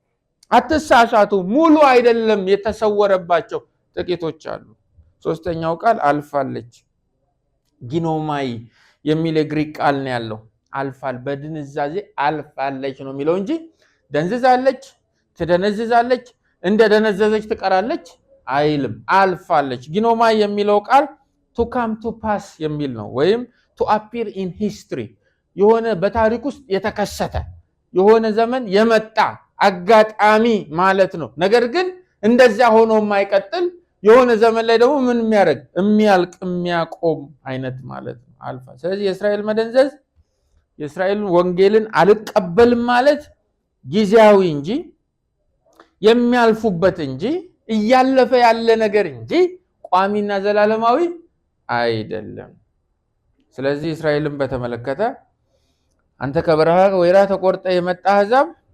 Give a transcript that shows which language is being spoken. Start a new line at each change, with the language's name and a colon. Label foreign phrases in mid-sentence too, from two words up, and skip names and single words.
Amharic: አትሳሳቱ፣ ሙሉ አይደለም የተሰወረባቸው ጥቂቶች አሉ። ሶስተኛው ቃል አልፋለች፣ ጊኖማይ የሚል የግሪክ ቃል ነው ያለው። አልፋል በድንዛዜ አልፋለች ነው የሚለው እንጂ ደንዝዛለች፣ ትደነዝዛለች፣ እንደደነዘዘች ትቀራለች አይልም። አልፋለች። ጊኖማይ የሚለው ቃል
English: to come to pass
Amharic: የሚል ነው፣ ወይም
English: to appear in history
Amharic: የሆነ በታሪክ ውስጥ የተከሰተ የሆነ ዘመን የመጣ አጋጣሚ ማለት ነው። ነገር ግን እንደዛ ሆኖ የማይቀጥል የሆነ ዘመን ላይ ደግሞ ምን የሚያደርግ የሚያልቅ የሚያቆም አይነት ማለት ነው አልፋ። ስለዚህ የእስራኤል መደንዘዝ የእስራኤልን ወንጌልን አልቀበልም ማለት ጊዜያዊ እንጂ የሚያልፉበት እንጂ እያለፈ ያለ ነገር እንጂ ቋሚና ዘላለማዊ አይደለም። ስለዚህ እስራኤልን በተመለከተ አንተ ከበረሃ ወይራ ተቆርጠ የመጣ አሕዛብ